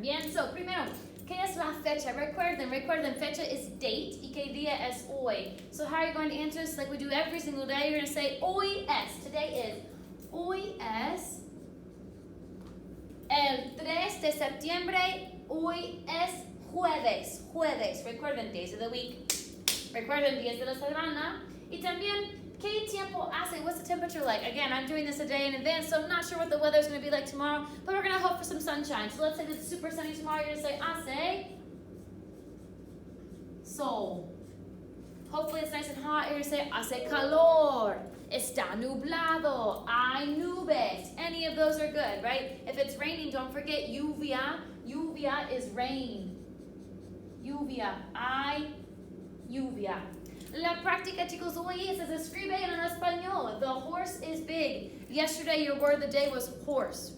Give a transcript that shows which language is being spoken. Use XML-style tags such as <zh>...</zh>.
<es>Bien,</es> <en>so</en> <es>primero, ¿qué es la fecha? Recuerden, fecha is date y qué día es hoy.</es> <en>So how are you going to answer this like we do every single day? You're going to say</en> <es>hoy es.</es> <en>Today is.</en> <es>Hoy es el 3 de septiembre. Hoy es jueves. Recuerden,</es> <en>days of the week.</en> <es>Recuerden, días de la semana. Y también, ¿qué tiempo hace?</es> <en>What's the temperature like? Again, I'm doing this a day in advance, so I'm not sure what the weather's going to be like tomorrow, but we're going to hope for some sunshine. So let's say it's super sunny tomorrow. You're going to say,</en> <es>hace sol.</es> <en>Hopefully it's nice and hot. You're going to say,</en> <es>hace calor. Está nublado. Hay nubes.</es> <en>Any of those are good, right? If it's raining, don't forget lluvia. Lluvia is rain. Lluvia.</en> <es>Hay lluvia. La práctica, chicos, hoy se escribe en español.</es> <en>The horse is big. Yesterday, your word of the day was horse.</en>